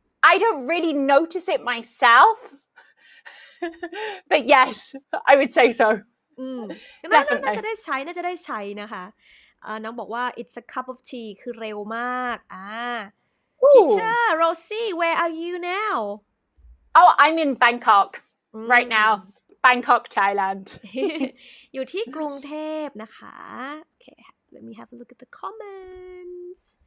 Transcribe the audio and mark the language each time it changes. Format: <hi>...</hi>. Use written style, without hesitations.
<en>I don't really notice it myself. But yes, I would say so. Definitely.</en> <th>น่าจะได้ใช้นะคะน้องบอกว่า</th> <en>it's a cup of tea</en> <th>คือเร็วมาก</th> <en>Teacher Rosie, where are you now? Oh, I'm in Bangkok right now. Bangkok, Thailand.</en> <th>อยู่ที่กรุงเทพนะคะ</th> <en>Okay, let me have a look at the comments.</en>